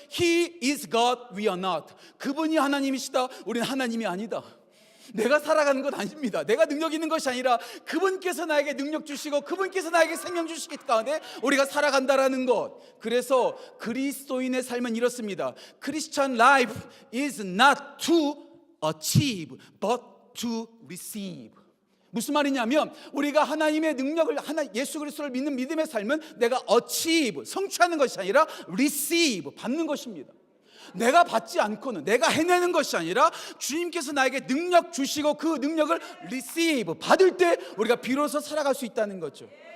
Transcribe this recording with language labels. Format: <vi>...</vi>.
<en>He is God, we are not.</en> <ko>그분이 하나님이시다, 우리는 하나님이 아니다. 내가 살아가는 것 아닙니다. 내가 능력 있는 것이 아니라 그분께서 나에게 능력 주시고 그분께서 나에게 생명 주시기 때문에 우리가 살아간다라는 것. 그래서 그리스도인의 삶은 이렇습니다.</ko> <en>Christian life is not to achieve but to receive.</en> <ko>무슨 말이냐면, 우리가 하나님의 능력을, 예수 그리스도를 믿는 믿음의 삶은 내가 achieve, 성취하는 것이 아니라 receive, 받는 것입니다. 내가 받지 않고는, 내가 해내는 것이 아니라 주님께서 나에게 능력 주시고 그 능력을 receive, 받을 때 우리가 비로소 살아갈 수 있다는 거죠.</ko>